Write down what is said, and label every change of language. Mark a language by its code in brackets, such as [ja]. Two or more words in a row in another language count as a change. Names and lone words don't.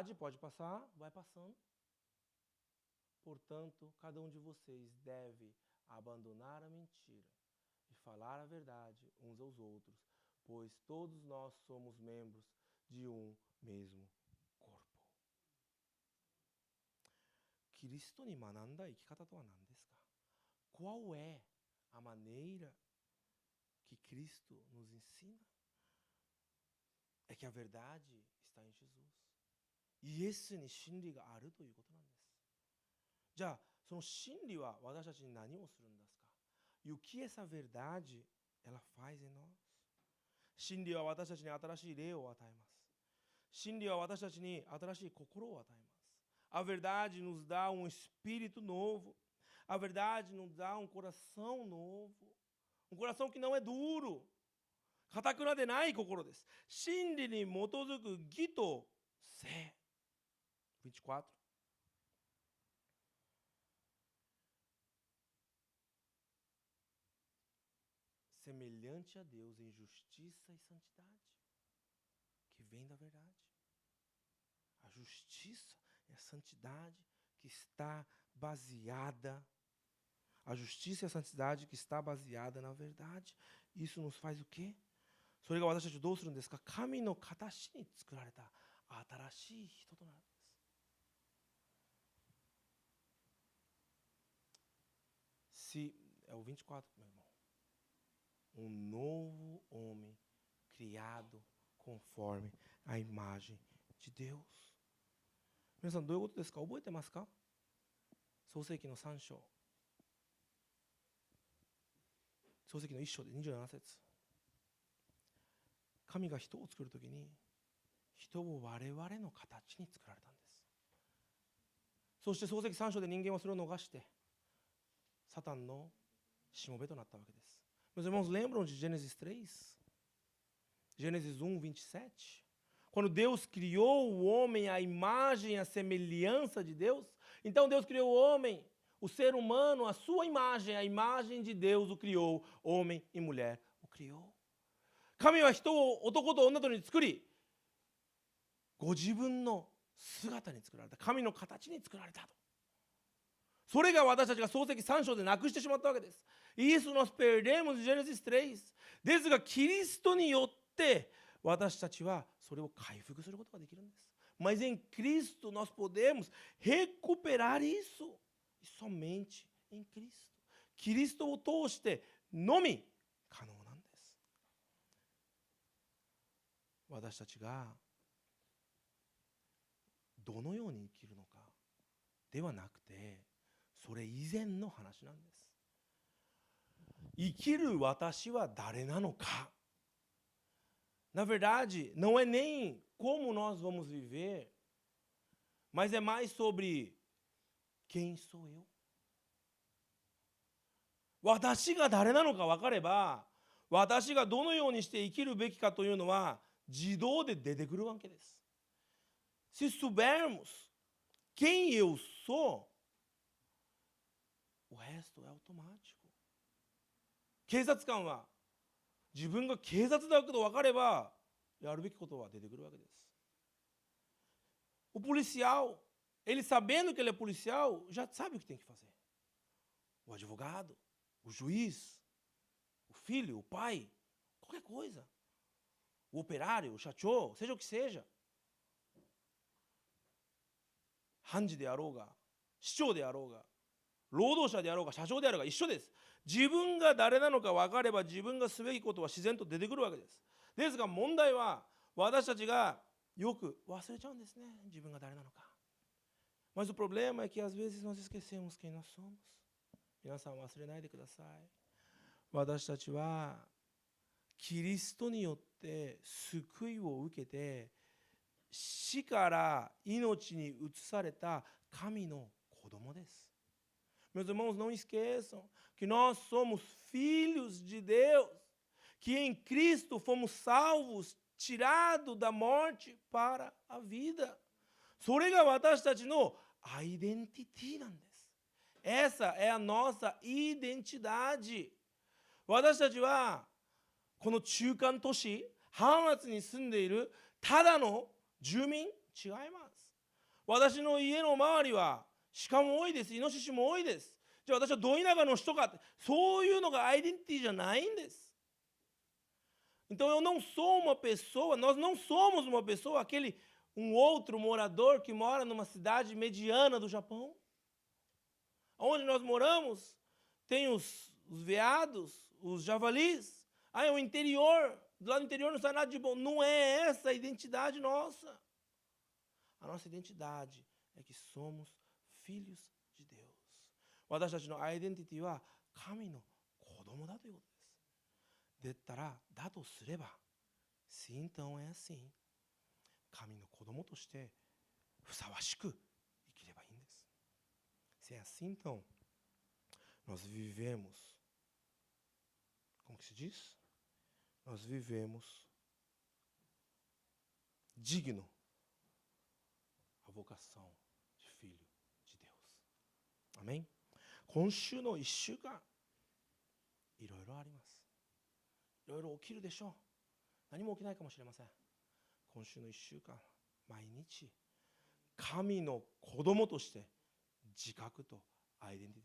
[pt] Pode passar, vai passando. Portanto, cada um de vocês deve abandonar a mentira e falar a verdade uns aos outros, pois todos nós somos membros de um mesmo corpo. [ja] キリストに学んだ生き方とは何ですか? [pt] Qual é a maneira que Cristo nos ensina? É que a verdade está em Jesus. [ja] イエスに真理があるということなんです。じゃあ、その真理は私たちに何をするんですか? [pt] E o que essa verdade ela faz em nós? [ja] 真理は私たちに新しい霊を与えます。真理は私たちに新しい心を与えます。 [pt] A verdade nos dá um espírito novo. A verdade nos dá um coração novo. Um coração que não é duro. [ja] 堅くなでない心です。真理に基づく義と聖。24. [pt] Semelhante a Deus em justiça e santidade, que vem da verdade. A justiça e a santidade que está baseada, a justiça e a santidade que está baseada na verdade. Isso nos faz o quê? [ja] それが私たちをどうするんですか? 神の形に作られた新しい人となるんです。 [pt] É o 24, meu irmão. Um novo homem criado conforme a imagem de Deus. [ja] 皆さんどういうことですか? 覚えてますか? 創世記の3章。創世記の1章で27節。神が人を作るときに、人を我々の形に作られたんです。そして創世記3章で人間はそれを逃して、サタンのしもべとなったわけです。 [pt] Meus irmãos, lembram de Gênesis 3? Gênesis 1, 27? Quando Deus criou o homem à imagem e à semelhança de Deus, então Deus criou o homem, o ser humano, a sua imagem, a imagem de Deus o criou, homem e mulher o criou. [ja] 神は人を男と女とに作り、ご自分の姿に作られた、神の形に作られたと。それが私たちが創世記3章でなくしてしまったわけです。 [pt] Isso nós perdemos em Gênesis 3. [ja] ですが、キリストによって私たちはそれを回復することができるんです。 [pt] Mas em Cristo nós podemos recuperar isso. E somente em Cristo. [ja] キリストを通してのみ可能なんです。私たちがどのように生きるのかではなくて、それ以前の話なんです。生きる私は誰なのか? [pt] Na verdade, não é nem como nós vamos viver, mas é mais sobre quem sou eu. [ja] 私が誰なのか分かれば、私がどのようにして生きるべきかというのは自動で出てくるわけです。 [pt] Se soubermos quem eu sou, o resto é automático. [ja] 警察官は自分が警察だと分かればやるべきことは出てくるわけです。 [pt] O policial, ele sabendo que ele é policial, já sabe o que tem que fazer. O advogado, o juiz, o filho, o pai, qualquer coisa. O operário, o 社長, seja o que seja. [ja] 判事であろうが、市長であろうが、労働者であろうが、社長であろうが一緒です。自分が誰なのか分かれば自分がすべきことは自然と出てくるわけです。ですが問題は私たちがよく忘れちゃうんですね。自分が誰なのか。 [pt] Mas o problema é que às vezes nós esquecemos quem nós somos. [ja] 皆さん忘れないでください。私たちはキリストによって救いを受けて死から命に移された神の子供です。 [pt] Meus irmãos, não esqueçam que nós somos filhos de Deus, que em Cristo fomos salvos, tirados da morte para a vida. [ja] それが私たちのアイデンティティなんです。 [pt] Essa é a nossa identidade. [ja] 私たちはこの中間都市、ハマツに住んでいるただの住民違います。私の家の周りは鹿も多いです。イノシシも多いです。じゃあ私はど田舎の人かって、そういうのがアイデンティティじゃないんです。 [pt] Então eu não sou uma pessoa, nós não somos uma pessoa, um outro morador que mora numa cidade mediana do Japão. Onde nós moramos, tem os veados, os javalis. É o interior, lá no interior não sai nada de bom. Não é essa a identidade nossa. A nossa identidade é que somos filhos de Deus. [ja] 私たちのアイデンティティは神の子供だということです。だとすれば、 [pt] se então é assim, [ja] 神の子供としてふさわしく生きればいいんです。 [pt] Se é assim, então, nós vivemos, como que se diz? Nós vivemos digno a vocação de filho de Deus. Amém? [ja] 今週の1週間、いろいろあります。いろいろ起きるでしょう。何も起きないかもしれません。今週の1週間、毎日、神の子供として自覚とアイデンティティ